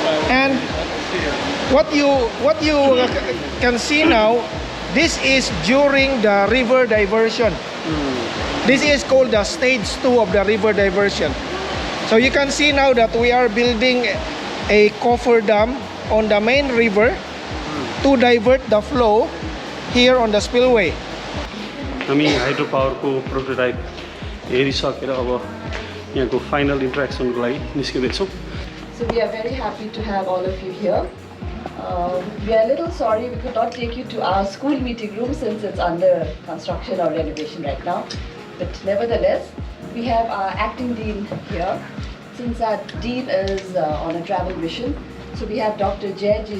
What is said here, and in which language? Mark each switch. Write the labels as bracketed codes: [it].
[en] And what you can see now, this is during the river diversion. This is called the stage 2 of the river diversion. So you can see now that we are building a coffer dam on the main river to divert the flow here on the spillway. [ne] हामी hydro पावरको prototype हेरिसकेर अब यहाँको final इन्ट्रेक्सनको लागि निस्किँदैछौँ। [en] So we are very happy to have all of you here. We are a little sorry we could not take you to our school meeting room since it's under construction or renovation right now. But nevertheless, we have our acting dean here. Since our dean is on a travel mission, so we have Dr. Jay G.